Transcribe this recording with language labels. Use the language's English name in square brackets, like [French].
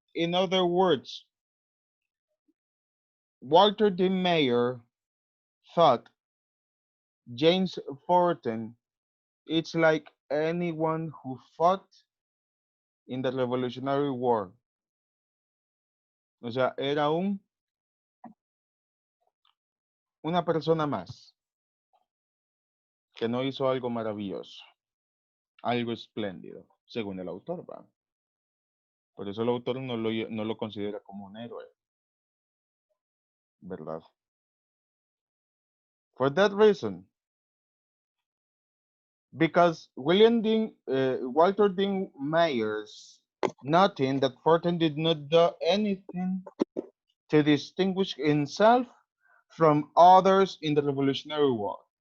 [English] In other words, Walter D. Mayer thought James Forten is like anyone who fought in the Revolutionary War. [Spanish] O sea, era una persona más que no hizo algo maravilloso, algo espléndido, según el autor, ¿va? Por eso el autor no lo considera como un héroe, ¿verdad? [English] For that reason, because Walter Dean Myers noting that Forten did not do anything to distinguish himself from others in the Revolutionary War.